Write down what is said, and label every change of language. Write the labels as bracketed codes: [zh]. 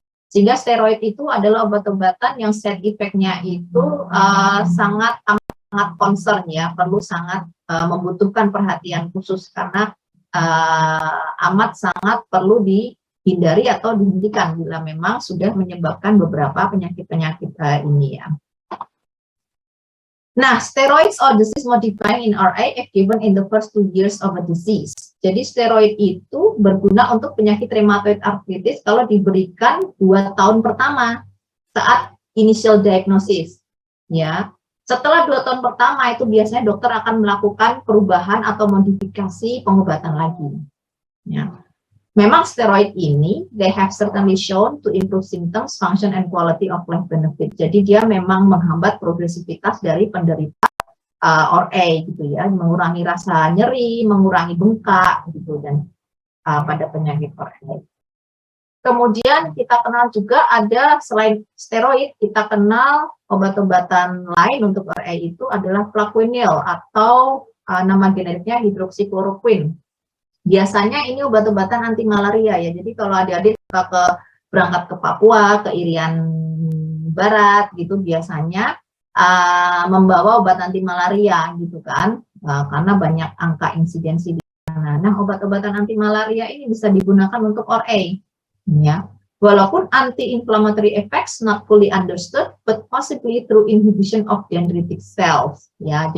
[id] Sehingga steroid itu adalah obat-obatan yang side effect-nya itu sangat concern, ya, perlu sangat membutuhkan perhatian khusus karena amat sangat perlu dihindari atau dihentikan bila memang sudah menyebabkan beberapa penyakit-penyakit ini, ya. [en] Nah, steroids or disease modifying in RA if given in the first 2 years of a disease. [id] Jadi steroid itu berguna untuk penyakit rheumatoid arthritis kalau diberikan 2 tahun pertama saat initial diagnosis, ya. Setelah 2 tahun pertama itu biasanya dokter akan melakukan perubahan atau modifikasi pengobatan lagi, ya. Memang steroid ini, [en] they have certainly shown to improve symptoms, function, and quality of life benefit. [id] Jadi dia memang menghambat progresivitas dari penderita RA, gitu ya, mengurangi rasa nyeri, mengurangi bengkak, gitu, dan pada penyakit RA. Kemudian kita kenal juga ada selain steroid, kita kenal obat-obatan lain untuk RA itu adalah plaquenil atau nama generiknya hidroksikloroquine. Biasanya ini obat-obatan anti malaria, ya. Jadi kalau adik-adik berangkat ke Papua, ke Irian Barat gitu, biasanya membawa obat anti malaria gitu kan, karena banyak angka insidensi di sana. Nah, obat-obatan anti malaria ini bisa digunakan untuk RA, ya. [en] Walaupun anti-inflammatory effects not fully understood, but possibly through inhibition of dendritic cells, ya.